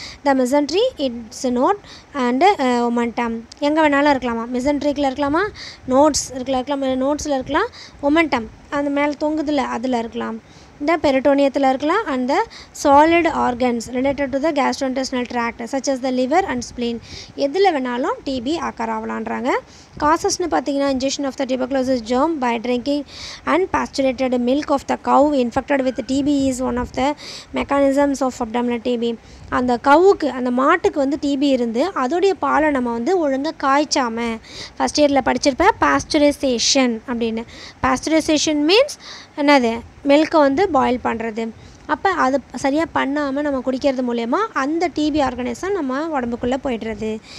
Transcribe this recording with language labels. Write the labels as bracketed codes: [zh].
[ta] The மிசன்ட்ரி it's note and omentum எங்கே வேணாலும் இருக்கலாமா, மிசன்ட்ரிக்கில் இருக்கலாமா, நோட்ஸில் இருக்கலாம், ஒமெண்டம் அந்த மேலே தொங்குதில்ல அதில் இருக்கலாம், இந்த பெரிட்டோனியத்தில் இருக்கலாம், [en] and the solid organs related to the gastrointestinal tract such as the liver and spleen [ta] எதில் வேணாலும் டிபி ஆக்கர் ஆகலான்றாங்க. காசஸ்னு பார்த்தீங்கன்னா [en] Injection of the tuberculosis germ by drinking unpasteurized milk of the cow infected with TB is one of the mechanisms of abdominal TB. [ta] அந்த கவுக்கு அந்த மாட்டுக்கு வந்து DP இருந்து அதோடைய பாலை நம்ம வந்து ஒழுங்காக காய்ச்சாமல் ஃபஸ்ட் இயரில் படிச்சிருப்பேன் பாஸ்டரைசேஷன் அப்படின்னு. பாஸ்டரைசேஷன் மீன்ஸ் என்னது, மில்கை வந்து பாயில் பண்ணுறது. அப்போ அது சரியாக பண்ணாமல் நம்ம குடிக்கிறது மூலயமா அந்த டிபி ஆர்கனைசம் நம்ம உடம்புக்குள்ளே போய்டுறது.